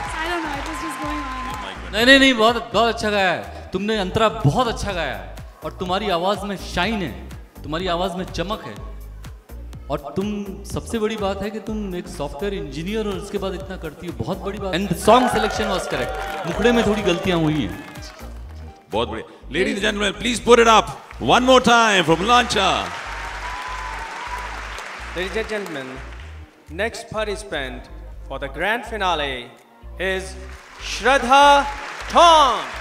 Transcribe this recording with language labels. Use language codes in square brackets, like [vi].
[en] I don't know, it was just going on. [hi] नहीं, बहुत बहुत अच्छा गाया है तुमने. अंतरा बहुत अच्छा गाया है, और तुम्हारी आवाज में शाइन है, तुम्हारी आवाज में चमक है. और तुम, सबसे बड़ी बात है कि तुम एक सॉफ्टवेयर इंजीनियर और उसके बाद इतना करती हो, बहुत बड़ी बात. [en] And song selection was correct. [hi] मुखड़े में थोड़ी गलतियां हुई हैं. बहुत बढ़िया. [en] Ladies and gentlemen, please put it up one more time from Malancha. Ladies and gentlemen, next participant for the grand finale is Shraddha Tong.